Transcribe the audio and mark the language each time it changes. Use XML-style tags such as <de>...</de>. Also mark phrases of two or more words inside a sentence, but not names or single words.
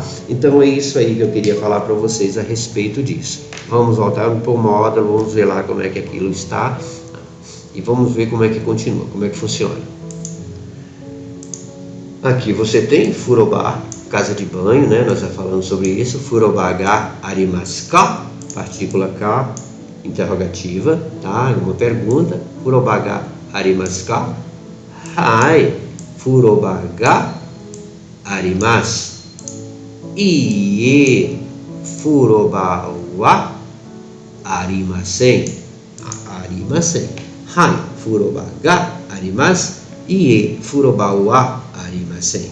<pt>Então é isso aí que eu queria falar para vocês a respeito disso. Vamos voltar para o módulo, vamos ver lá como é que aquilo está e vamos ver como é que continua, como é que funciona. Aqui você tem furobá, casa de banho, né? Nós já falamos sobre isso.</pt> <ja>風呂場がありますか,</ja> <pt>partícula K, interrogativa, tá? Uma pergunta.</pt> <ja>風呂場がありますか？はい、風呂場があります. いいえ、風呂場はありません. ありません. はい、風呂場があります。いいえ、風呂場はありません.</ja>